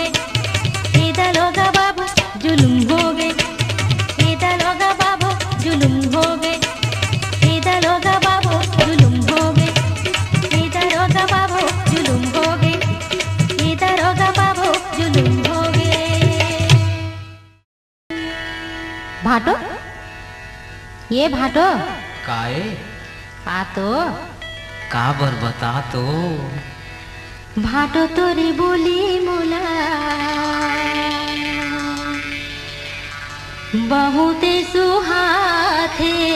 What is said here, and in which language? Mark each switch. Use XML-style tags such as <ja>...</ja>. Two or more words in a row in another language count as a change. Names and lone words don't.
<hne>ये दरोगा बाबू जुलुम होगे। ये दरोगा बाबू जुलुम होगे। ये दरोगा बाबू जुलुम होगे। ये दरोगा बाबू जुलुम होगे। ये दरोगा बाबू जुलुम होगे। भाटो, ये भाटो काए? आ तो का बर बता तो। भाटो तोरी बोली मोला बहुते सुहाथे।</hne>